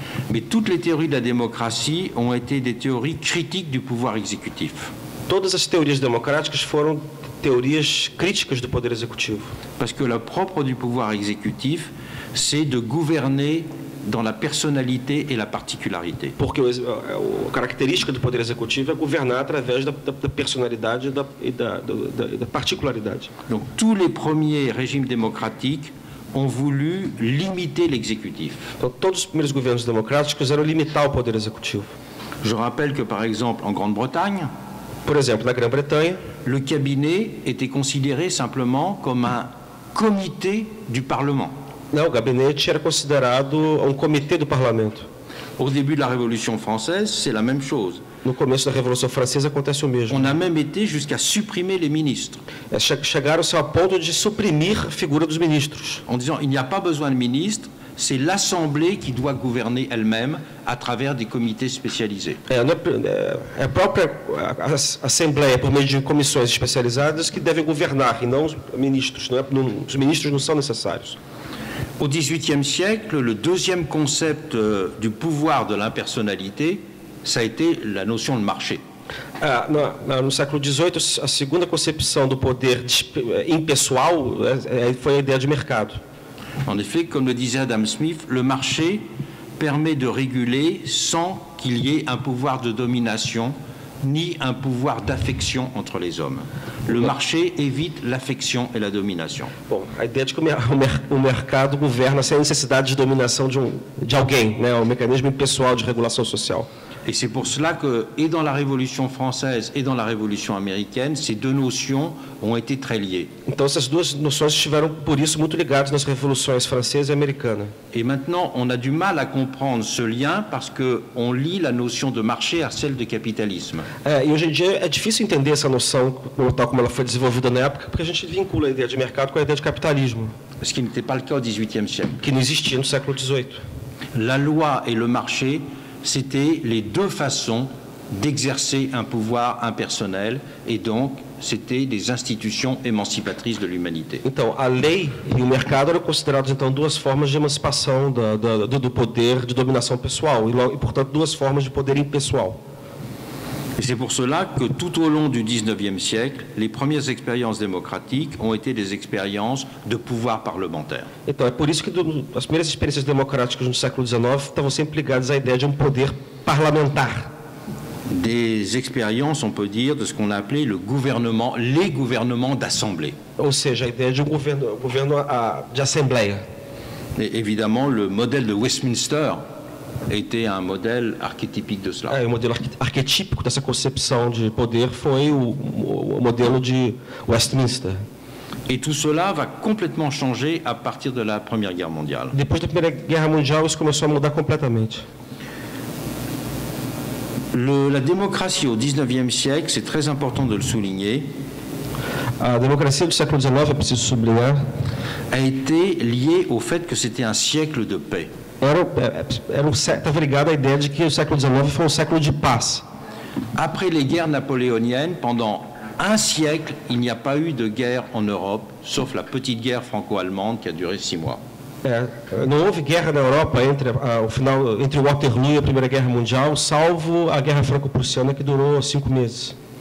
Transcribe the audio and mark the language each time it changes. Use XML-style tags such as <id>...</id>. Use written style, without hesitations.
<fr>Mais toutes les théories de la démocratie ont été des théories critiques du pouvoir exécutif.</fr> <pt>Todas as teorias democráticas foram teorias críticas do poder executivo.</pt> <fr>Parce que le propre du pouvoir exécutif, c'est de gouverner dans la personnalité et la particularité.</fr> <pt>Porque a característica do poder executivo é governar através da personalidade e da particularidade.</pt> <fr>Donc tous les premiers régimes démocratiques ont voulu limiter l'exécutif.</fr> <pt>Então, todos os primeiros governos democráticos quiseram limitar o poder executivo.</pt> <fr>Je rappelle que, par exemple, en Grande-Bretagne,</fr> <pt>Por exemplo, na Grã-Bretanha,</pt> <fr>le cabinet était considéré simplement comme un comité du Parlement.</fr> <pt>o gabinete era considerado um comitê do parlamento.</pt> <fr>Au début de la Révolution française, c'est la même chose.</fr> <pt>No começo da Revolução Francesa acontece o mesmo.</pt> <fr>On a même été jusqu'à supprimer les ministres,</fr> <pt>Chegaram-se ao ponto de suprimir a figura dos ministros.</pt> <fr>en disant il n'y a pas besoin de ministres, c'est l'Assemblée qui doit gouverner elle-même à travers des comités spécialisés.</fr> <pt>É a própria Assembleia, por meio de comissões especializadas, que devem governar, e não os ministros. Os ministros não são necessários.</pt> <fr>Au XVIIIe siècle, le deuxième concept du pouvoir de l'impersonnalité, ça a été la notion de marché.</fr> <pt>No século XVIII, a segunda concepção do poder impessoal foi a ideia de mercado.</pt> <fr>En effet, comme le disait Adam Smith, le marché permet de réguler sans qu'il y ait un pouvoir de domination ni un pouvoir d'affection entre les hommes. Le marché évite l'affection et la domination.</fr> <pt>Bom, a ideia de que o mercado governa sem a necessidade de dominação de alguém, né? Um mecanismo impessoal de regulação social.</pt> <fr>Et c'est pour cela que, et dans la Révolution française et dans la Révolution américaine, ces deux notions ont été très liées.</fr> <pt>Então, essas duas noções estiveram, por isso, muito ligadas nas revoluções francesa e americana.</pt> <fr>Et maintenant, on a du mal à comprendre ce lien parce qu'on lie la notion de marché à celle de capitalisme.</fr> <pt>E hoje em dia é difícil entender essa noção, tal como ela foi desenvolvida na época, porque a gente vincula a ideia de mercado com a ideia de capitalismo,</pt> <fr>Ce qui n'était pas le cas au XVIIIe siècle.</fr> <pt>que não existia no século XVIII.</pt> <fr>La loi et le marché, c'était les deux façons d'exercer un pouvoir impersonnel et donc c'était des institutions émancipatrices de l'humanité.</fr> <pt>Então, a lei e o mercado eram considerados, então, duas formas de emancipação do poder de dominação pessoal e, portanto, duas formas de poder impessoal.</pt> <fr>Et c'est pour cela que tout au long du XIXe siècle, les premières expériences démocratiques ont été des expériences de pouvoir parlementaire.</fr> <pt>Então, é por isso que as primeiras experiências democráticas no século XIX estavam sempre ligadas à ideia de um poder parlamentar.</pt> <fr>Des expériences, on peut dire, de ce qu'on a appelé les gouvernements d'assemblée.</fr> <pt>Ou seja, a ideia de um governo de assembleia.</pt> <fr>Et évidemment, le modèle de Westminster était un modèle archétypique de cela.</fr> <pt>O modelo arquetípico dessa concepção de poder foi o modelo de Westminster.</pt> <fr>Et tout cela va complètement changer à partir de la Première Guerre mondiale.</fr> <pt>Depois da Primeira Guerra Mundial, isso começou a mudar completamente.</pt> <fr>La démocratie au XIXe siècle, c'est très important de le souligner,</fr> <pt>A democracia do século XIX, é preciso sublinhar,</pt> <fr>a été liée au fait que c'était un siècle de paix.</fr> <pt>estava ligada à ideia de que o século XIX foi um século de paz.</pt> <fr>Après les guerres napoléoniennes, pendant un siècle, il n'y a pas eu de guerre en Europe, sauf la petite guerre franco-allemande qui a duré 6 mois.</fr> <pt>Não houve guerra na Europa entre o Waterloo e a Primeira Guerra Mundial, salvo a Guerra Franco-Prussiana, que durou 5 meses.</pt>